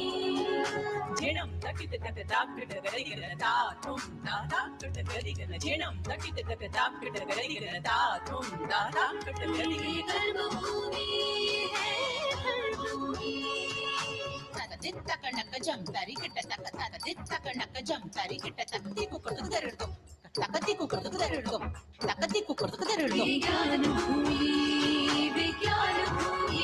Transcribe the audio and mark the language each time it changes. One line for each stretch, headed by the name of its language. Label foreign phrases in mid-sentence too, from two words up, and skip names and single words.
Hindi: जिणम तकित तक ताकट गरिगन ता तुम ता ताकट गरिगन जिणम तकित तक ताकट गरिगन ता तुम ता ताकट गरिगन। कर्मभूमि है कर्मभूमि। तक दित तक नक जम तारी किट तक तक दित तक नक जम तारी किट तक ती को कर दर दो तक ती को कर दर दो तक ती को कर दर दो। विज्ञान भूमि विज्ञान भूमि।